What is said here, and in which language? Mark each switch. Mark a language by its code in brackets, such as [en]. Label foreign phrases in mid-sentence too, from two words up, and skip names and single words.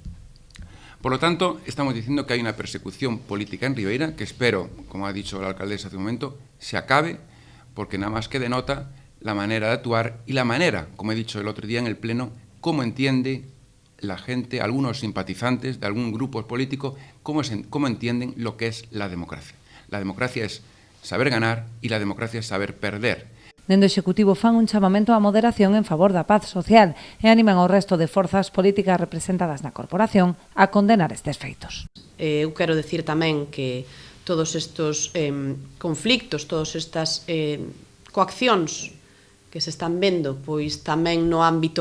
[es] Por lo tanto, estamos diciendo que hay una persecución política en Ribeira, que espero, como ha dicho la alcaldesa hace un momento, se acabe, porque nada más que denota la manera de actuar y la manera, como he dicho el otro día en el Pleno, cómo entiende la gente, algunos simpatizantes de algún grupo político, cómo entienden lo que es la democracia. La democracia es saber ganar y la democracia es saber perder. [gl] Dende o Executivo fan un chamamento á moderación en favor da paz social e animan ao resto de forzas políticas representadas na corporación a condenar estes feitos. Eu quero decir tamén que todos estes conflictos, todas estas coaccións que se están vendo, pois tamén no ámbito